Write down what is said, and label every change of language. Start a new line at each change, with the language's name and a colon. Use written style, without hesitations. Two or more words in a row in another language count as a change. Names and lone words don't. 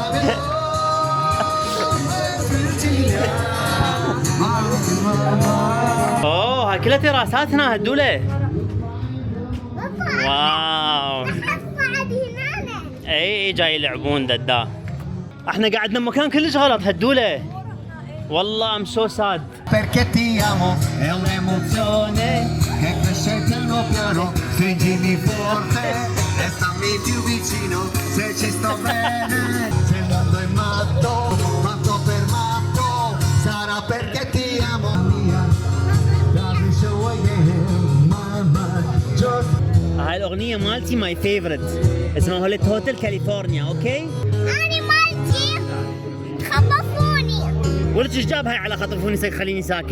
Arabic: اوه هاي كلها تراساتنا هالدولة. واو. اي جاي يلعبون ددا. احنا قعدنا بمكان كلش غلط هالدولة.
English: والله I'm so sad.
Italian: Perché ti amo è un'emozione che cresce piano piano, stringimi forte e stammi più vicino se ci sto bene. Se il mondo è matto, matto per matto, sarà perché ti amo.
Arabic: هاي الأغنية مالتي
English: my favourite,
Arabic: اسمها هوليت هوتل كاليفورنيا. اوكي؟ أنا مالتي خطفوني. وليش ايش جاب هاي على خطفوني خليني ساكت؟